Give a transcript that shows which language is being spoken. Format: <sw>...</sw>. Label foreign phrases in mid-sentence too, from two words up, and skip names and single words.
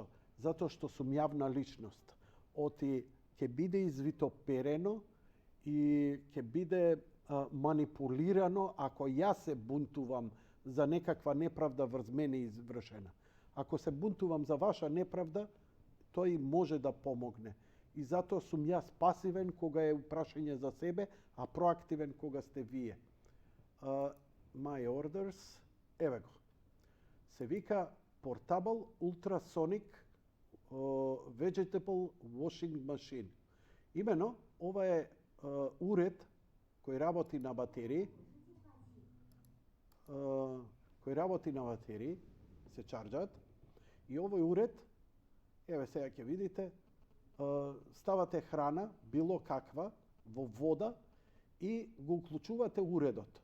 <mk>Затоа што сум јавна личност. Оти ќе биде извитоперено и ќе биде манипулирано ако јас се бунтувам за некаква неправда врз мене извршена. Ако се бунтувам за ваша неправда, тој може да помогне. И затоа сум јас пасивен кога е прашање за себе, а проактивен кога сте вие.</mk> <en>My orders,</en> <mk>еве го. Се вика Portable Ultrasonic Vegetable Washing Machine. Имено, ова е уред кој работи на батерии, се чарджат, и овој уред, еве сега ќе видите, ставате храна, било каква, во вода и го уклучувате уредот.</mk>